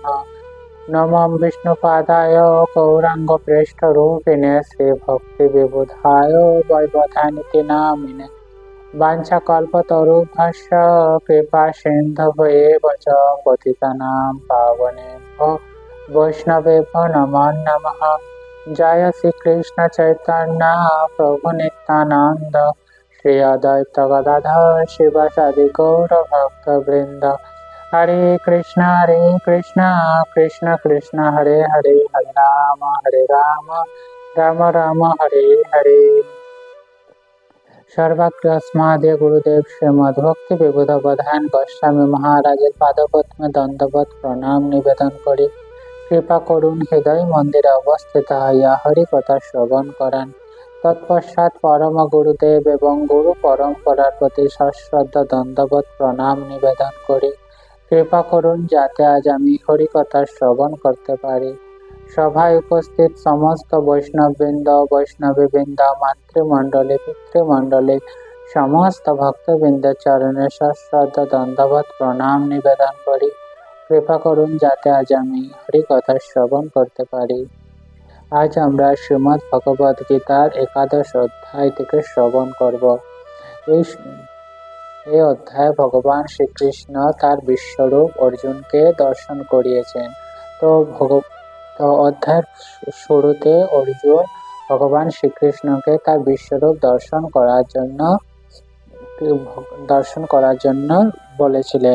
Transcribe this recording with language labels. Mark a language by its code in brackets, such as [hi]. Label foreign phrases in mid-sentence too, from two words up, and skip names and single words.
[sa] नमो विष्णुपादाय गौराङ्गप्रेष्ठरूपिणे श्रीभक्तिविबुधाय वैवधानिति नामिने वाञ्छाकल्पतरुभ्यश्च कृपासिन्धुभ्येव च पतितानां पावनेभ्यो वैष्णवेभ्यो नमो नमः। [bn] জয় শ্রী কৃষ্ণ চৈতন্য প্রভু নিত্যানন্দ শ্রী অদ্বৈত গদাধর শিবাসাদি গৌর ভক্ত বৃন্দ। [sa] हरे कृष्ण कृष्ण कृष्ण हरे हरे हरे राम राम राम हरे हरे। [bn] সর্বজ্ঞস্মাদি গুরুদেব শ্রীমদ্ ভক্তি বিবুধ বধান গোস্বামী মহারাজের পাদপদ্মে দণ্ডবৎ প্রণাম নিবেদন করি কৃপা করুন হৃদয় মন্দিরে অবস্থিত হইয়া হরি কথা শ্রবণ করান। তৎপশ্চাৎ পরম গুরুদেব এবং গুরু পরম্পরার প্রতি সশ্রদ্ধ দণ্ডবৎ প্রণাম নিবেদন করি কৃপা করুন যাতে আজ আমি হরি কথা শ্রবণ করতে পারি। সভায় উপস্থিত সমস্ত বৈষ্ণববৃন্দ বৈষ্ণবীবৃন্দ মাতৃমণ্ডলী পিতৃমণ্ডলী সমস্ত ভক্তবৃন্দ চরণে সশ্রদ্ধ দণ্ডবৎ প্রণাম নিবেদন করি কৃপা করুন যাতে আজ আমি হরি কথা শ্রবণ করতে পারি। আজ আমরা শ্রীমদ্ ভগবদ গীতার একাদশ অধ্যায় থেকে শ্রবণ করব। এই অধ্যায়ে ভগবান শ্রীকৃষ্ণ তার বিশ্বরূপ অর্জুনকে দর্শন করিয়েছেন। তো অধ্যায়ের শুরুতে অর্জুন ভগবান শ্রীকৃষ্ণকে তার বিশ্বরূপ দর্শন করার জন্য বলেছিলেন।